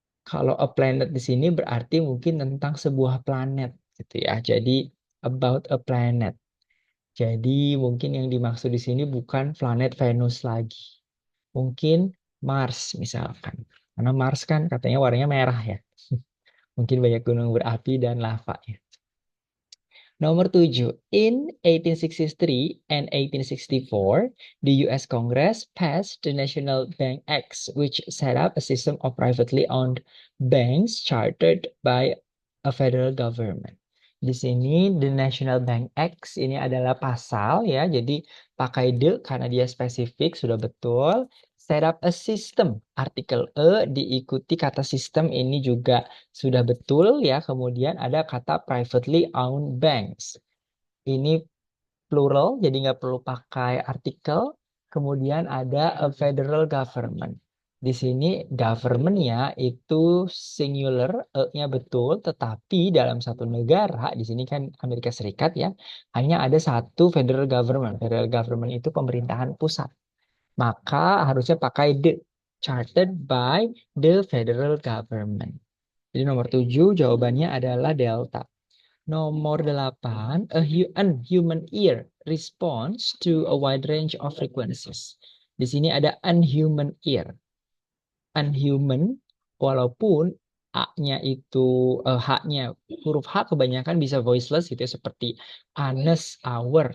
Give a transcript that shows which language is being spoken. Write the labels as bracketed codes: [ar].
[id] Kalau a planet di sini berarti mungkin tentang sebuah planet gitu ya. Jadi [en] about a planet. [id] Jadi mungkin yang dimaksud di sini bukan planet Venus lagi. Mungkin Mars misalkan. Karena Mars kan katanya warnanya merah ya. Mungkin banyak gunung berapi dan lava ya. Nomor 7. [en] In 1863 and 1864, the US Congress passed the National Bank Acts, which set up a system of privately owned banks chartered by a federal government. [id] Di sini the National Bank Acts ini adalah pasal ya, jadi pakai the karena dia spesifik sudah betul. Set up a system, artikel diikuti kata sistem ini juga sudah betul ya. Kemudian ada kata privately owned banks. Ini plural, jadi nggak perlu pakai artikel. Kemudian ada a federal government. Di sini government-nya itu singular, nya betul, tetapi dalam satu negara, di sini kan Amerika Serikat ya, hanya ada satu federal government. Federal government itu pemerintahan pusat. Maka harusnya pakai the, [en] chartered by the federal government. [id] Jadi nomor 7 jawabannya adalah delta. Nomor 8, [en] unhuman ear responds to a wide range of frequencies. [id] Di sini ada unhuman ear. Unhuman, walaupun A-nya itu, H-nya, huruf H kebanyakan bisa voiceless gitu ya, seperti honest, hour.